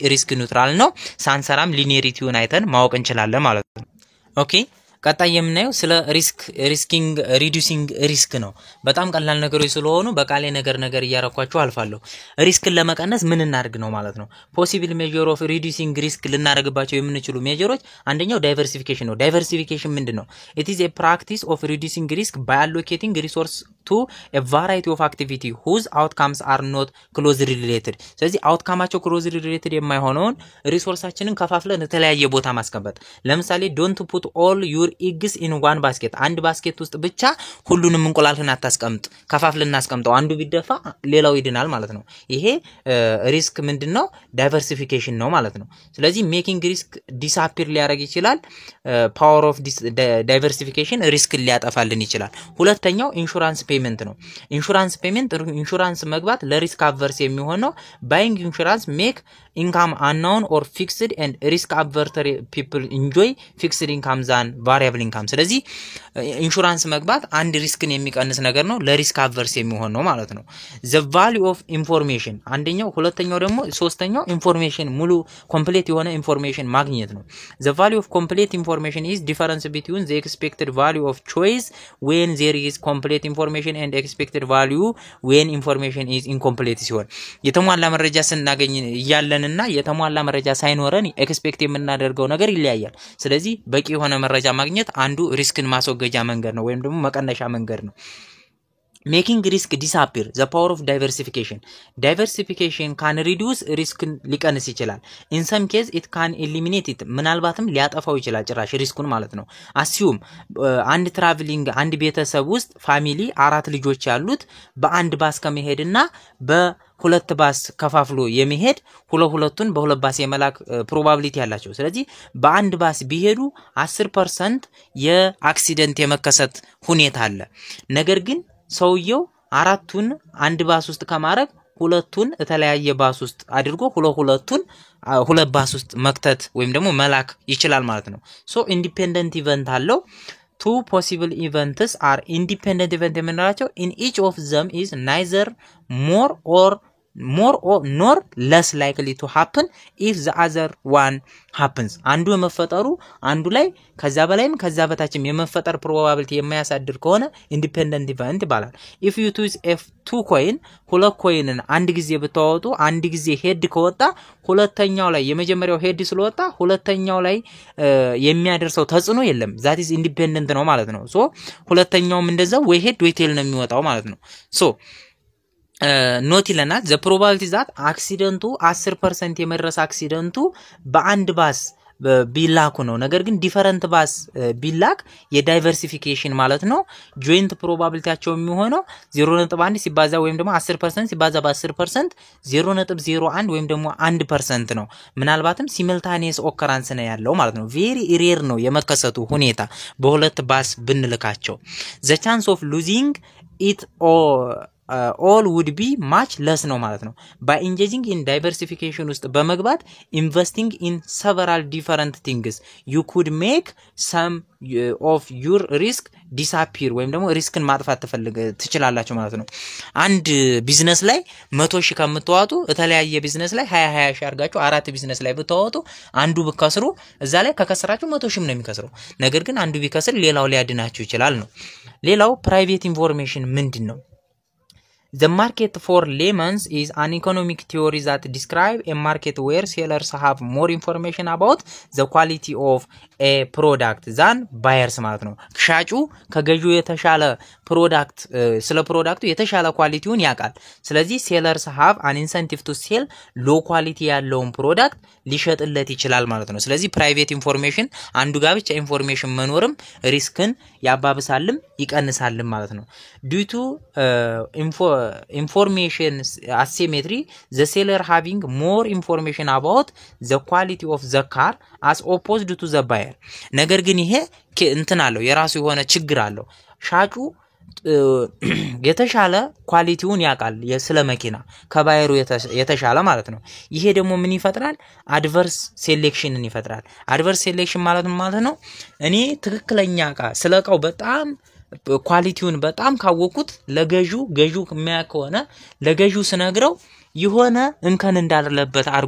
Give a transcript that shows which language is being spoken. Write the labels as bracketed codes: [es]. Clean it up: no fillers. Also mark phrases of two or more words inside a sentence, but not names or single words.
[en] risk neutral [am] ነው ሳንሰራም ሊኒየሪቲውን አይተን ማወቅ እንችላለን ማለት ነው ኦኬ ቀጣይ የምናየው ስለ [en] risking reducing risk [am] ነው በጣም ቀላል ነገሮች ስለሆኑ በቃሌ ነገር እያረኳችሁ አልፋለሁ ሪስክን ለመቀነስ ምን እናድርግ ነው ማለት ነው [en] possible measure of reducing risk [am] ልናደርግባቸው የምንችሉ ሜጀሮች አንደኛው ዳይቨርሲፊኬሽን ነው ዳይቨርሲፊኬሽን ምንድነው [en] it is a practice of reducing risk by allocating resource to a variety of activity whose outcomes are not closely related [am] ስለዚህ አውትካማቸው [en] closely related [am] የማይሆነውን ሪሶርሳችንን ከፋፍለን የተለያየ ቦታ ማስቀመጥ ለምሳሌ [en] don't put all your your eggs in one basket [am] አንድ ባስኬት ውስጥ ብቻ ሁሉንም እንቁላልህን አታስቀምጥ ከፋፍልና አስቀምጠው አንዱ ቢደፋ ሌላው ይድናል ማለት ነው ይሄ ሪስክ ምንድነው ዳይቨርሲፊኬሽን ነው ማለት ነው ስለዚህ [en] making risk disappear [am] ሊያደርግ ይችላል [en] power of diversification risk [am] ሊያጠፋልን ይችላል ሁለተኛው [en] insurance payment [am] ነው [en] insurance payment [am] ኢንሹራንስ መግባት ለሪስክ አቨርስ የሚሆነው [en] buying insurance make income unknown or fixed and risk averse people enjoy fixed income than variable income [am] ስለዚህ ኢንሹራንስ መግባት አንድ ሪስክን የሚቀንስ ነገር ነው ለሪስክ አቨርስ የሚሆን ነው ማለት ነው the [en] value of information [am] አንደኛው ሁለተኛው ደግሞ ሶስተኛው ኢንፎርሜሽን ሙሉ ኮምፕሊት የሆነ ኢንፎርሜሽን ማግኘት ነው [en] the value of complete information is difference between the expected value of choice when there is complete information and expected value when information is incomplete [am] ሲሆን የተሟላ መረጃ ስናገኝ ይያለን እና የተሟላ መረጃ ሳይኖረን ኤክስፔክት የምናደርገው ነገር ይለያያል ስለዚህ በቂ የሆነ መረጃ ማግኘት አንዱ ሪስክን ማስወገጃ መንገድ ነው ወይም ደግሞ መቀነሻ መንገድ ነው [en] making risk disappear the power of diversification can reduce risk [am] ሊቀንስ ይችላል [en] in some case it can eliminate it [am] ምናልባትም ሊያጠፋው ይችላል ጭራሽ ሪስኩን ማለት ነው assume አንድ ትራቨሊንግ አንድ ቤተሰብ ውስጥ ፋሚሊ 4 ልጆች ያሉት በአንድ ባስ ከመሄድና በሁለት ባስ ከፋፍሎ የሚሄድ ሁለቱን በሁለት ባስ የመላክ ፕሮባቢሊቲ ያላቸው ስለዚህ በአንድ ባስ ቢሄዱ 10% የአክሲደንት የመከሰት ሁኔታ አለ ነገር ግን ሰውየው አራቱን አንድ ባስ ውስጥ ከማረግ ሁለቱን የተለያየ ባስ ውስጥ አድርጎ ሁለቱን ሁለት ባስ ውስጥ መክተት ወይም ደግሞ መላክ ይችላል ማለት ነው ሶ [en] independent event [am] አለው [en] two possible events are independent event የምንላቸው in each of them is neither more or nor less likely to happen if the other one happens [am] አንዱ የመፈጠሩ አንዱ ላይ ከዛ በላይም ከዛ በታችም የመፈጠር ፕሮባቢሊቲ የማያሳድር ከሆነ [en] independent event [am] ይባላል [en] if you choose two coin [am] ሁለት ኮይንን አንድ ጊዜ ብታወጡ አንድ ጊዜ ሄድ ከወጣ ሁለተኛው ላይ የመጀመሪያው ሄድ ስለወጣ ሁለተኛው ላይ የሚያደርሰው ተጽዕኖ የለም [en] that is independent [am] ነው ማለት ነው ሶ ሁለተኛውም እንደዛው ወይ ሄድ ወይ ቴል ነው የሚወጣው ማለት ነው ሶ ኖት ይለናል [en] the probability that [am] accidenቱ 10% የመድረስ አክሲደንቱ በአንድ ባስ ቢላኩ ነው ነገር ግን [en] different bus [am] ቢላክ የዳይቨርሲፊኬሽን ማለት ነው ጆይንት ፕሮባቢሊቲያቸው የሚሆነው 0.1 ሲባዛ ወይም ደግሞ 10% ሲባዛ በ10% 0.01 ወይም ደግሞ 1% ነው ምናልባትም [en] simultaneous occurrence [am] ነው ያለው ማለት ነው [en] very rare [am] ነው የመከሰቱ ሁኔታ በሁለት ባስ ብንልካቸው [en] the chance of losing it all would be much less [am] ነው ማለት ነው [en] by engaging in diversification [am] ውስጥ በመግባት [en] investing in several different things you could make some of your risk disappear [am] ወይም ደግሞ ሪስክን ማጥፋት ትችላላችሁ ማለት ነው አንድ ቢዝነስ ላይ 100,000 ከምትዋጡ የተለያየ ቢዝነስ ላይ 20,000 አርጋችሁ አራት ቢዝነስ ላይ ብትዋጡ አንዱ ብከስሩ እዛ ላይ ከከሰራችሁ 100,000 ነው የሚከስረው ነገር ግን አንዱ ቢከስር ሌላው ሊያድናችሁ ይችላል ነው ሌላው ፕራይቬት ኢንፎርሜሽን ምንድነው [en] The market for layman's is an economic theory that describe a market where sellers have more information about the quality of a product than buyers [am] ማለት ነው ሻጩ ከገዢው የተሻለ ፕሮዳክት ስለ ፕሮዳክቱ የተሻለ ኳሊቲውን ያውቃል ስለዚህ [en] sellers have an incentive to sell low quality [am] ያለውን ፕሮዳክት ሊሸጥለት ይችላል ማለት ነው ስለዚህ ፕራይቬት ኢንፎርሜሽን አንዱ ጋር ብቻ ኢንፎርሜሽን መኖርም ሪስክን ያባብሳልም ይቀንሳልም ማለት ነው [en] due to information asymmetry the seller having more information about the quality of the car as opposed to the buyer [am] ነገር ግን ይሄ እንትን አለው የራሱ የሆነ ችግር አለው ሻጩ የተሻለ ኳሊቲውን ያቃል የስለ መኪና ከባየሩ የተሻለ ማለት ነው ይሄ ደግሞ ምን ይፈጥራል [en] adverse selection [am] ይፈጥራል [en] adverse selection [am] ማለት ነው እኔ ትክክለኛ ስለቃው በጣም ኳሊቲውን በጣም ካወቁት ለገዢው የሚያከሆነ ለገዢው ስነግረው የሆነ እንከን እንዳለበት አርጎ